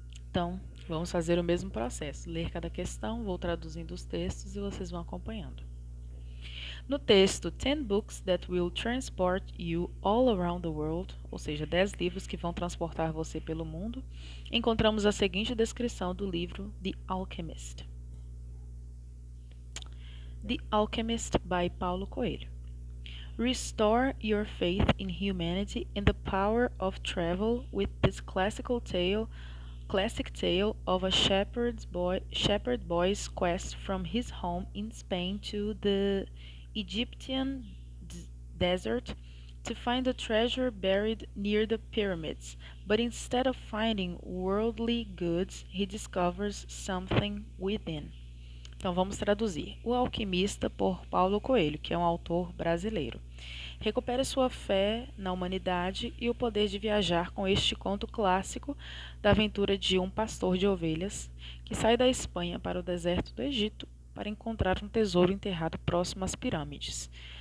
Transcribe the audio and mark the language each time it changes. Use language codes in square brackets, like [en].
[pt] Então, vamos fazer o mesmo processo. Ler cada questão, vou traduzindo os textos e vocês vão acompanhando. No texto [en] 10 Books That Will Transport You All Around the World, [pt] ou seja, 10 livros que vão transportar você pelo mundo, encontramos a seguinte descrição do livro The Alchemist. [en] The Alchemist, by Paulo Coelho. Restore your faith in humanity and the power of travel with this classic tale of a shepherd boy's quest from his home in Spain to the Egyptian desert to find a treasure buried near the pyramids. But instead of finding worldly goods, he discovers something within. [pt] Então vamos traduzir. O Alquimista, por Paulo Coelho, que é um autor brasileiro. Recupere sua fé na humanidade e o poder de viajar com este conto clássico da aventura de um pastor de ovelhas que sai da Espanha para o deserto do Egito para encontrar um tesouro enterrado próximo às pirâmides.